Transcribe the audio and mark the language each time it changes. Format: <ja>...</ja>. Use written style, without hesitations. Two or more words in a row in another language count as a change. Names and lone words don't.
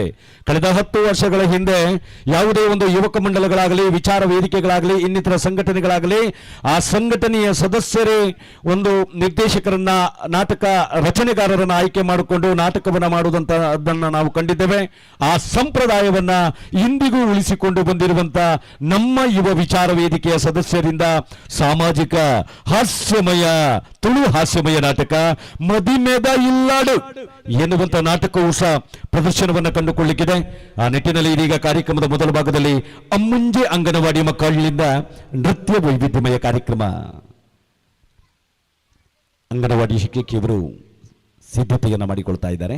<kn>ಕಳೆದ 10 ವರ್ಷಗಳ ಹಿಂದೆ ಯಾವುದೇ ಒಂದು ಯುವಕ ಮಂಡಲಗಳಾಗಲಿ, ವಿಚಾರ ವೇದಿಕೆಗಳಾಗಲಿ, ಇನ್ನಿತರ ಸಂಘಟನೆಗಳಾಗಲಿ ಆ ಸಂಘಟನೆಯ ಸದಸ್ಯರೇ ಒಂದು ನಿರ್ದೇಶಕರನ್ನ, ನಾಟಕ ರಚನೆಗಾರರನ್ನ ಆಯ್ಕೆ ಮಾಡಿಕೊಂಡು ನಾಟಕವನ್ನ ಮಾಡುವುದಂತ ಅದನ್ನ ನಾವು ಕಂಡಿದ್ದೇವೆ. ಆ ಸಂಪ್ರದಾಯವನ್ನ ಇಂದಿಗೂ ಉಳಿಸಿಕೊಂಡು ಬಂದಿರುವಂತ ನಮ್ಮ ಯುವ ವಿಚಾರ ವೇದಿಕೆಯ ಸದಸ್ಯರಿಂದ ಸಾಮಾಜಿಕ ಹಾಸ್ಯಮಯ ತುಳು ಹಾಸ್ಯಮಯ ನಾಟಕ ಮದಿಮೆದ ಇಲ್ಲಾಡು ಎನ್ನುವಂತ ನಾಟಕವು ಸಹ ಪ್ರದರ್ಶನವನ್ನು ಕಂಡುಕೊಳ್ಳಲಿಕ್ಕಿದೆ. ಆ ನಿಟ್ಟಿನಲ್ಲಿ ಇದೀಗ ಕಾರ್ಯಕ್ರಮದ ಮೊದಲ ಭಾಗದಲ್ಲಿ ಅಮ್ಮುಂಜೆ ಅಂಗನವಾಡಿ ಮಕ್ಕಳಿಂದ ನೃತ್ಯ ವೈವಿಧ್ಯಮಯ ಕಾರ್ಯಕ್ರಮ. ಅಂಗನವಾಡಿ ಶಿಕ್ಷಕಿಯವರು ಸಿದ್ಧತೆಯನ್ನು ಮಾಡಿಕೊಳ್ತಾ ಇದ್ದಾರೆ.</kn>